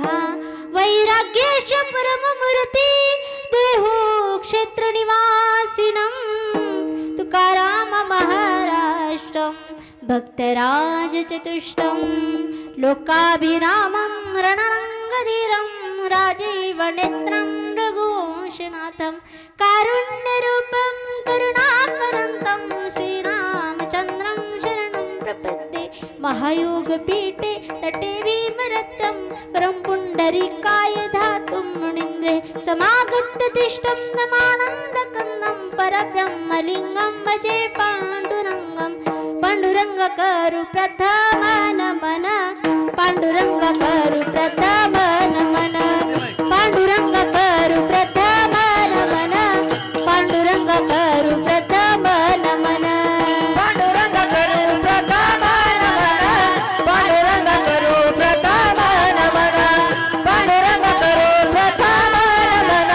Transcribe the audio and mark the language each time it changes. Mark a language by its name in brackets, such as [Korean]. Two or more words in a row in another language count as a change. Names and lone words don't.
[Sanskrit] वैराग्येश परममूर्ति देहो क्षेत्रनिवासिनं तुकाराम महाराष्ट्रं भक्तराज चतुष्टं लोकाभिरामं रणरङ्गधीरं राजीवनेत्रं रघुवंशनाथं कारुण्यरूपं करुणाकरन्तं श्रीरामचन्द्रं शरणं प्रपद्ये। महायोगपीठे तटे भीमरथं परं पुण्डरीकाय धातुं मुनीन्द्रे समागत्य तिष्ठं नमानन्दकन्दं परब्रह्मलिङ्गं भजे पाण्डुरङ्गं। [Marathi] पाण्डुरङ्ग करु प्रथम नमन पाण्डुरङ्ग करु प्रथम नमन पाण्डुरङ्ग करु प्रथम नमन पाण्डुरङ्ग करु प्रथम नमन पाण्डुरङ्ग करु प्रथम नमन पाण्डुरङ्ग करु प्रथम नमन पाण्डुरङ्ग करु प्रथम नमन